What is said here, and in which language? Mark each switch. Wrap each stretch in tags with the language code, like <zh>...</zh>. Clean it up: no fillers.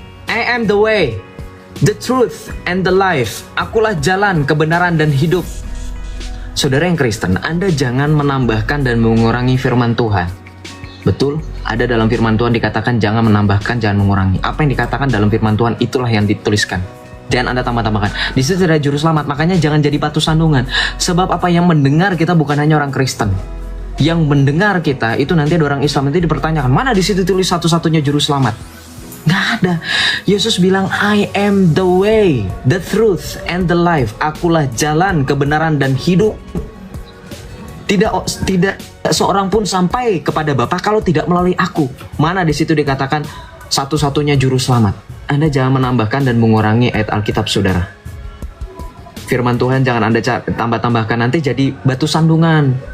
<en>I am the way, the truth, and the life.</en> <id>Akulah jalan, kebenaran, dan hidup. Saudara yang Kristen, Anda jangan menambahkan dan mengurangi firman Tuhan. Betul, ada dalam firman Tuhan dikatakan jangan menambahkan, jangan mengurangi. Apa yang dikatakan dalam firman Tuhan itulah yang dituliskan. Jangan Anda tambah-tambahkan. Di situ ada juru selamat, makanya jangan jadi batu sandungan. Sebab apa yang mendengar kita bukan hanya orang Kristen. Yang mendengar kita itu nanti ada orang Islam, nanti dipertanyakan, mana di situ tulis satu-satunya juru selamat? Nggak ada. Yesus bilang,</id> <en>I am the way, the truth, and the life.</en> <id>Akulah jalan, kebenaran, dan hidup. Tidak seorang pun sampai kepada Bapa kalau tidak melalui aku. Mana di situ dikatakan satu-satunya juru selamat. Anda jangan menambahkan dan mengurangi ayat Alkitab saudara. Firman Tuhan jangan Anda tambah-tambahkan, nanti jadi batu sandungan.</id>